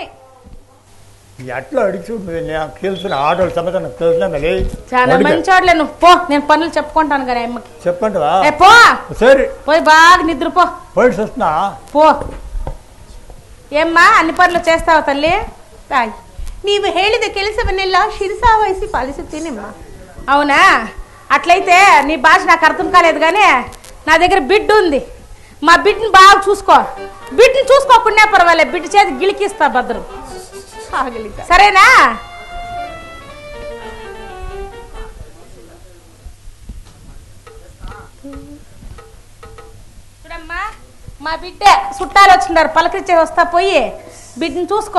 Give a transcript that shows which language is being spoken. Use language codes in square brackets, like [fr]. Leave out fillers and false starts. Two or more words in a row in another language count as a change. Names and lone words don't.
[te] ఎట్లా అడిగి చూడు నాకు తెలిసిన ఆటోలు సమస్య నాకు తెలిసిన చాలా మంచోడ్లే నువ్వు పో నేను పనులు చెప్పుకుంటాను కానీ అమ్మకి చెప్పండి పో సరే పోయి బాగా నిద్రపో పోయి వస్తున్నా పో ఏమ్మా అన్ని పనులు చేస్తావు తల్లి [kn] ತಾಯಿ ನೀವು ಹೇಳಿದ ಕೆಲಸವನ್ನೆಲ್ಲ ಶಿರಸಾವಹಿಸಿ ಪಾಲಿಸುತ್ತೇನೆಮ್ಮ. [te] అవునా అట్లయితే నీ భాష నాకు అర్థం కాలేదు కానీ నా దగ్గర బిడ్డ ఉంది. మా బిడ్డని బాగా చూసుకో. బిడ్డని చూసుకోకుండా పర్వాలేదు, బిడ్డ చేతి గిలికిస్తా భద్రం. సరేనా? చూడమ్మా, మా బిడ్డ చుట్టాలు వచ్చినారు, పలకరించే వస్తా, పోయి బిడ్డని చూసుకో.